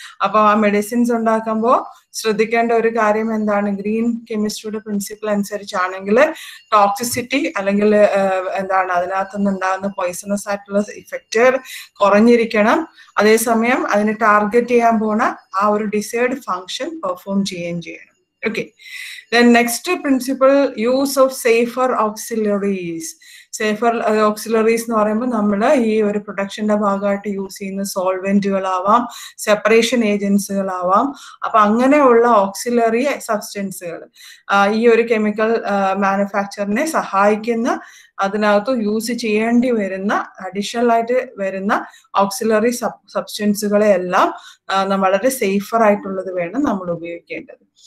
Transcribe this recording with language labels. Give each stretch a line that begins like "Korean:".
Malayalam: അപ്പൊ ആ മെഡിസിൻസ് ഉണ്ടാക്കുമ്പോൾ ശ്രദ്ധിക്കേണ്ട ഒരു കാര്യം എന്താണ്, ഗ്രീൻ കെമിസ്ട്രിയുടെ പ്രിൻസിപ്പിൾ അനുസരിച്ചാണെങ്കിൽ ടോക്സിസിറ്റി അല്ലെങ്കിൽ എന്താണ് അതിനകത്തുനിന്ന് ഉണ്ടാകുന്ന പോയിസണസ് ആയിട്ടുള്ള ഇഫക്റ്റ് കുറഞ്ഞിരിക്കണം. അതേസമയം അതിന് ടാർഗറ്റ് ചെയ്യാൻ പോണ ആ ഒരു ഡിസൈഡ് ഫങ്ഷൻ പെർഫോം ചെയ്യുകയും ചെയ്യണം.
English: Okay, then next principle, use of safer auxiliaries.
Malayalam: Safer auxiliaries എന്ന് പറയുമ്പോൾ നമ്മൾ ഈ ഒരു പ്രൊഡക്ഷന്റെ ഭാഗമായിട്ട് യൂസ് ചെയ്യുന്ന സോൾവെന്റുകളാവാം, സെപ്പറേഷൻ ഏജൻസുകളാവാം. അപ്പൊ അങ്ങനെയുള്ള ഓക്സിലറി സബ്സ്റ്റൻസുകൾ ഈ ഒരു കെമിക്കൽ മാനുഫാക്ചറിനെ സഹായിക്കുന്ന, അതിനകത്ത് യൂസ് ചെയ്യേണ്ടി വരുന്ന അഡീഷണൽ ആയിട്ട് വരുന്ന ഓക്സിലറി സബ്സ്റ്റൻസുകളെ എല്ലാം വളരെ സേഫർ ആയിട്ടുള്ളത് വേണം നമ്മൾ ഉപയോഗിക്കേണ്ടത്.